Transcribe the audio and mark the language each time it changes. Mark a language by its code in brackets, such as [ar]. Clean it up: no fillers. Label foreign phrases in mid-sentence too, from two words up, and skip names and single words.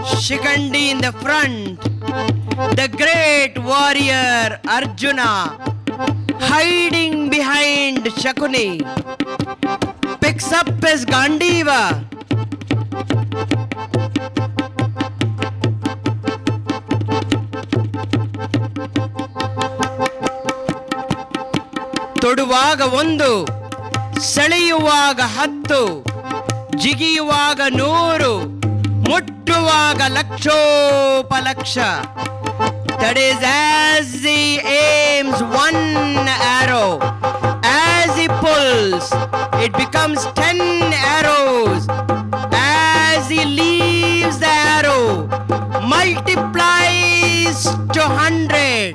[en] Shikandi in the front, the great warrior Arjuna, hiding behind Shakuni, picks up his Gandiva. [kn] ತೊಡುವಾಗ ಒಂದು, ಸೆಳೆಯುವಾಗ 10, ಜಿಗಿಯುವಾಗ 100, ಮುಟ್ಟುವಾಗ ಲಕ್ಷೋಪಲಕ್ಷ. [en] That is, as he aims one arrow, as he pulls, it becomes 10 arrows. As he leaves the arrow, multiplies to 100.